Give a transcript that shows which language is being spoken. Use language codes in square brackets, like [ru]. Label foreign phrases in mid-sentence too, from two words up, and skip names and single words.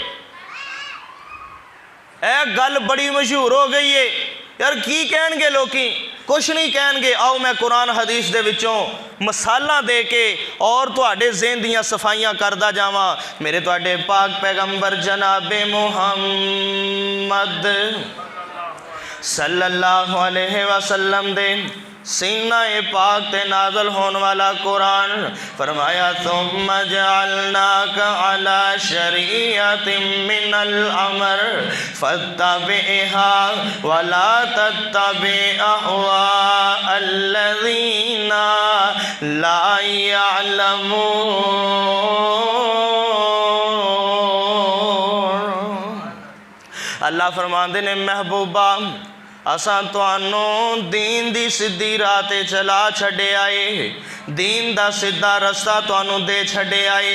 [pa] اے گل بڑی مشہور ہو گئی ہے یار. کی کہنگے لوکی؟ کجھ نہیں کہنگے. آؤ میں قرآن حدیث دے وچوں مسالا دے کے اور تہاڈے ذہن دیاں صفائیاں کردا جاواں. میرے تہاڈے پاک پیغمبر جنابِ محمد صلی اللہ [ar] عليه وسلم [pa] دے سینہ پاک تے نازل ہون والا قرآن فرمایا, [ar] ثم جعلناك على شريعة من الأمر فاتبعها ولا تتبع أهواء الذين لا يعلمون. [pa] اللہ فرماتے نے محبوبا اساں تہانوں دین دی سیدھی راہ تے چلا چھڈیا ہے، دین دا سیدھا رستہ تہانوں دے چھڈیا ہے.